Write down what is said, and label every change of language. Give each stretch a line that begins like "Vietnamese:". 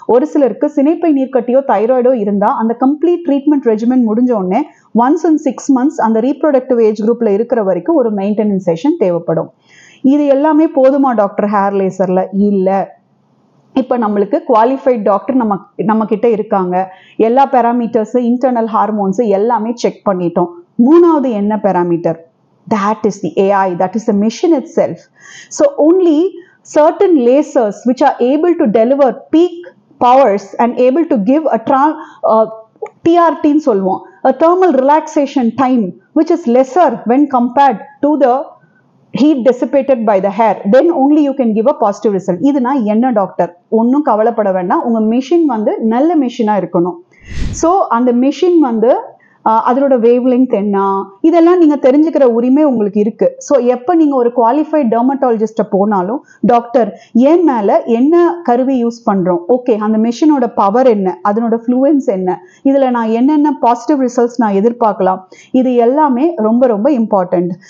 Tamil: ஒரு சிலருக்கு சினைப்பை நீர்க்கட்டியோ தைராய்டோ இருந்தா அந்த கம்ப்ளீட் ட்ரீட்மெண்ட் ரெஜிமெண்ட் முடிஞ்ச உடனே ஒன்ஸ் இன் 6 months அந்த ரீப்ரொடக்டிவ் ஏஜ் குரூப்ல இருக்கிற வரைக்கும் ஒரு மெயின்டெனன்ஸ் செஷன் தேவைப்படும். இது எல்லாமே போதுமா டாக்டர் ஹேர் லேசர்ல? இல்ல. இப்ப நம்மளுக்கு குவாலிஃபைட் டாக்டர் நம்ம கிட்ட இருக்காங்க, எல்லா பேராமீட்டர்ஸ், இன்டர்னல் ஹார்மோன்ஸ் எல்லாமே செக் பண்ணிட்டோம். மூணாவது என்ன parameter?
English: that is the AI, that is the machine itself. So only certain lasers which are able to deliver peak powers and able to give a TRT
Tamil: ன்னு சொல்லுவோம்,
English: a thermal relaxation time which is lesser when compared to the heat dissipated by the hair, then only you can give a positive result.
Tamil: இதுனா என்ன doctor? ஒன்றும் கவலைப்பட வேண்டாம், உங்க machine வந்து நல்ல மிஷினா இருக்கணும். ஸோ அந்த மிஷின் வந்து அதோட வேவ் லெங்த் என்ன, இதெல்லாம் நீங்க தெரிஞ்சுக்கிற உரிமை உங்களுக்கு இருக்கு. ஸோ எப்போ நீங்க ஒரு குவாலிஃபைட் டெர்மட்டாலஜிஸ்ட போனாலும் டாக்டர் என் மேல என்ன கருவி யூஸ் பண்றோம், ஓகே அந்த மிஷினோட பவர் என்ன, அதனோட ஃப்ளூயன்ஸ் என்ன, இதுல நான் என்னென்ன பாசிட்டிவ் ரிசல்ட்ஸ் நான் எதிர்பார்க்கலாம், இது எல்லாமே ரொம்ப ரொம்ப இம்பார்ட்டன்ட்.